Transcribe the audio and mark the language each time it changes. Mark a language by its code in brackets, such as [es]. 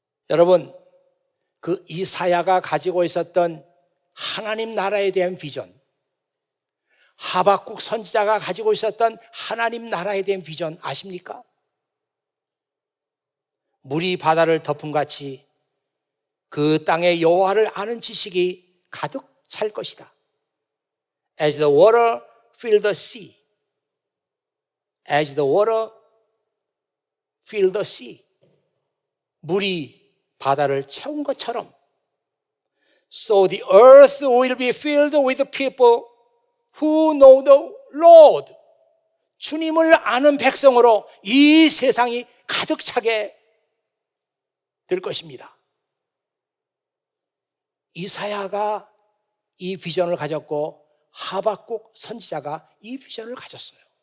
[ko] 여러분, 그 이사야가 가지고 있었던 하나님 나라에 대한 비전, 하박국 선지자가 가지고 있었던 하나님 나라에 대한 비전 아십니까? 물이 바다를 덮음같이 그 땅의 여호와를 아는 지식이 가득 찰 것이다. [en] As the water fill the sea. As the water fill the sea. [ko] 물이 바다를 채운 것처럼 [en] So the earth will be filled with people who know the Lord. [ko] 주님을 아는 백성으로 이 세상이 가득 차게 될 것입니다. 이사야가 이 비전을 가졌고 하박국 선지자가 이 비전을 가졌어요.